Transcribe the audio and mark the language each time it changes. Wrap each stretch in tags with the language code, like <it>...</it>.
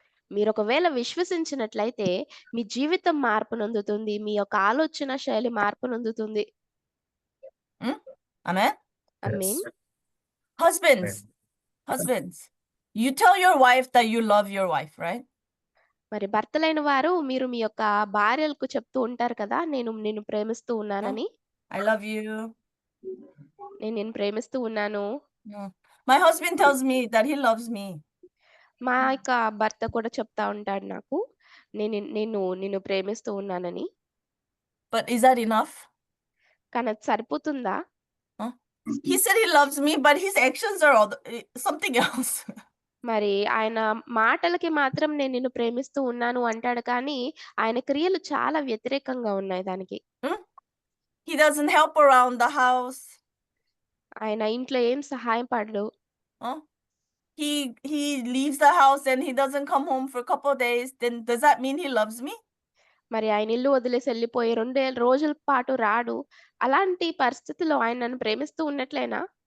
<te>మీరు ఒకవేళ విశ్వసించినట్లయితే మీ జీవితం మార్పు నొందుతుంది, మీ యొక్క ఆలోచన శైలి మార్పు నొందుతుంది.</te> <en>Amen.</en> <te>Amen.</te> <en>Husbands, you tell your wife that you love your wife, right?</en> <te>మరి భర్తలైన వారు మీరు మీ యొక్క భార్యలకు చెప్తూ ఉంటారు కదా, నేను నిన్ను ప్రేమిస్తూ ఉన్నానని.</te> <en>I love you.</en> <te>నేను నిన్ను ప్రేమిస్తూ ఉన్నాను.</te> <en>My husband tells me that he loves me.</en> <te>మా యొక్క భర్త కూడా చెప్తా ఉంటాడు నాకు, నేను నిన్ను ప్రేమిస్తూ ఉన్నానని.</te> <en>But is that enough?</en> <te>కానీ అది సరిపోతుందా?</te> <en>He said he loves me, but his actions are something else.</en> <te>మరి ఆయన మాటలకి మాత్రం నేను నిన్ను ప్రేమిస్తూ ఉన్నాను అంటాడు, కానీ ఆయన క్రియలు చాలా వ్యతిరేకంగా ఉన్నాయి దానికి.</te> <en>He doesn't help around the house.</en> <te>ఆయన ఇంట్లో ఏం సహాయం పడడు.</te> <en>He leaves the house and he doesn't come home for a couple of days. Then does that mean he loves me?</en> <te>మరి ఆయన ఇల్లు వదిలేసి వెళ్ళిపోయి 2 రోజుల పాటు రాడు. అలాంటి పరిస్థితిలో ఆయన నన్ను ప్రేమిస్తూ ఉన్నట్లేనా?</te>